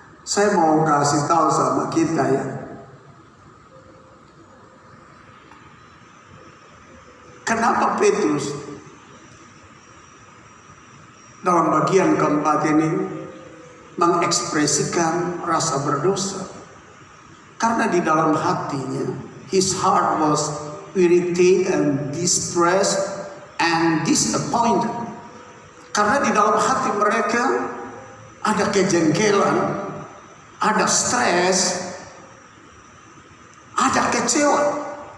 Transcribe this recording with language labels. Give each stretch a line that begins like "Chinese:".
Indonesian: Saya mau kasih tahu sama kita ya, kenapa Petrus dalam bagian keempat ini mengekspresikan rasa berdosa? Karena di dalam hatinya,
English: his heart was irritated and distressed and disappointed.
Indonesian: Karena di dalam hati mereka ada kejengkelan, ada stres, ada kecewa.